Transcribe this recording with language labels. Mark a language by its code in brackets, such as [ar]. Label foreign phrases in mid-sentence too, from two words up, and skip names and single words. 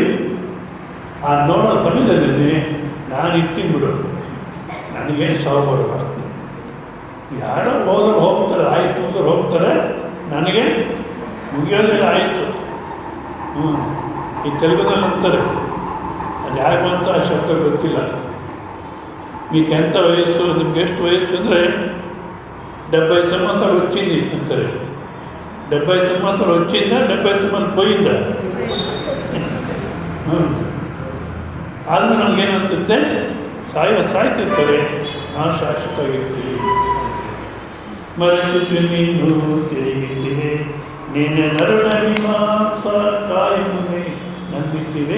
[kn] ಆ ನೋಡೋ ಸಮಯದಲ್ಲಿ ನಾನು ಇರ್ತೀನಿ ಬಿಡು, ನನಗೇನು ಸಾವು ಬರುವ, ಯಾರೋ ಹೋದ್ರೆ ಹೋಗ್ತಾರೆ, ಆಯುಷ್ ಮುಗಿದ್ರೆ ಹೋಗ್ತಾರೆ, ನನಗೆ ಮುಗಿಯೋದಿಲ್ಲ ಆಯುಷು. ಈ ತೆಲುಗುದಲ್ಲಿ ಅಂತಾರೆ, ಅದು ಯಾಕೆ ಬಂತ ಆ ಶಬ್ದ ಗೊತ್ತಿಲ್ಲ. [te] మీకెంత వయస్సు, [kn] ನಿಮ್ಗೆ ಎಷ್ಟು ವಯಸ್ಸು ಅಂದರೆ 70 [te] సంవత్సరాలు వచ్చింది [kn] ಅಂತಾರೆ. [te] 70 సంవత్సరాలు వచ్చిందా, 70 సంవత్సరాలు పోయిందా? [kn] ಆದ್ಮೇಲೆ ನಮಗೇನು ಅನಿಸುತ್ತೆ, ಸಾಯ್ತಿರ್ತಾರೆ, ನಾವು ಶಾಶ್ವತವಾಗಿರ್ತೀವಿ. ಮರೆತು ನೀನು ತಿಳಿಯುತ್ತಿವೆ, ನೀನೆ ನರುಣಿ ಮಾಂಸ ಕಾಯುವುದೇ ನಂಬಿಟ್ಟಿವೆ.